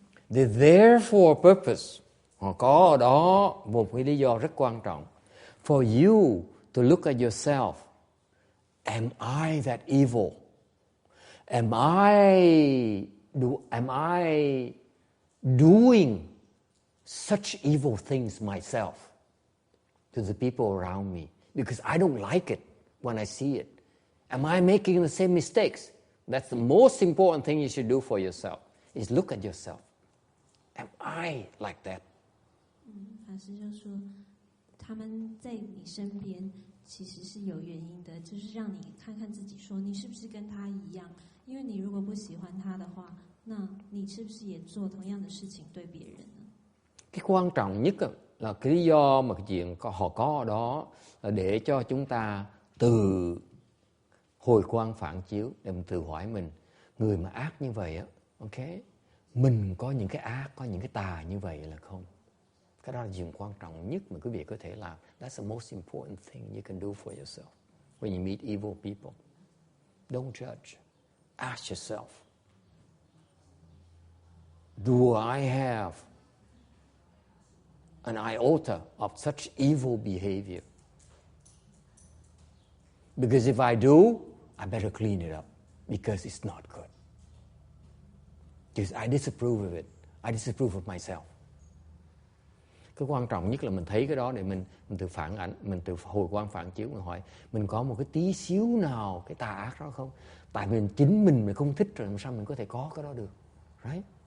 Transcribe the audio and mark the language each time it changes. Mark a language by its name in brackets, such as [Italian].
[English] They're there for a purpose. [Vietnamese] Họ có ở đó một cái lý do rất quan trọng. [English] For you to look at yourself. Am I that evil? Am I doing such evil things myself to the people around me? Because I don't like it when I see it. Am I making the same mistakes? That's the most important thing you should do for yourself, is look at yourself. Am I like that? [Chinese] 法师就說，他們在你身邊其實是有原因的，就是讓你看看自己，說你是不是跟他一樣？因為你如果不喜歡他的話，那你是不是也做同樣的事情對別人呢？ [Vietnamese] Cái quan trọng nhất là cái lý do mà cái chuyện họ có ở đó là để cho chúng ta từ hồi quang phản chiếu, để mình tự hỏi mình, người mà ác như vậy á, ok, mình có những cái ác, có những cái tà như vậy là không? Cái đó là chuyện quan trọng nhất mà quý vị có thể làm. [English] That's the most important thing you can do for yourself when you meet evil people. Don't judge. Ask yourself, do I have an iota of such evil behavior? Because if I do, I better clean it up, because it's not good. Because I disapprove of it. I disapprove of myself. [Vietnamese] Cái quan trọng nhất là mình thấy cái đó để mình tự phản ảnh, mình tự hồi quang phản chiếu, mình hỏi mình có một cái tí xíu nào cái tà ác đó không? Tại vì chính mình không thích rồi làm sao mình có thể có cái đó được, right?